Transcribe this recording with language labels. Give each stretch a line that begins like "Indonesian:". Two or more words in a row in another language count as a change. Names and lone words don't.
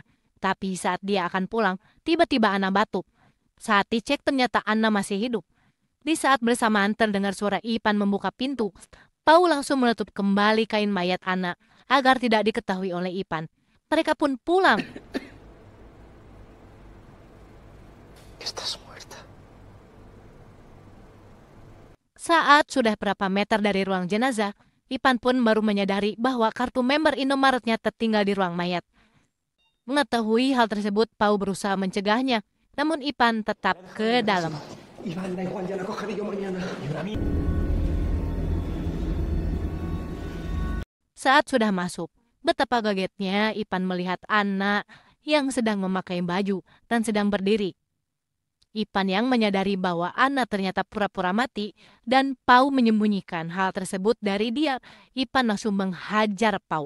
Indonesian: Tapi saat dia akan pulang, tiba-tiba Anna batuk. Saat dicek ternyata Anna masih hidup. Di saat bersamaan terdengar suara Ipan membuka pintu, Pau langsung menutup kembali kain mayat Anna agar tidak diketahui oleh Ipan. Mereka pun pulang.
Spanish: Estás muerta.
Indonesian: Saat sudah berapa meter dari ruang jenazah, Ipan pun baru menyadari bahwa kartu member Indomaretnya tertinggal di ruang mayat. Mengetahui hal tersebut, Pau berusaha mencegahnya, namun Ipan tetap ke dalam.
Spanish: Iván, da igual, ya la cogeré yo mañana.
Indonesian: Saat sudah masuk, betapa kagetnya Ipan melihat Anna yang sedang memakai baju dan sedang berdiri. Ipan yang menyadari bahwa Anna ternyata pura-pura mati dan Pau menyembunyikan hal tersebut dari dia, Ipan langsung menghajar Pau.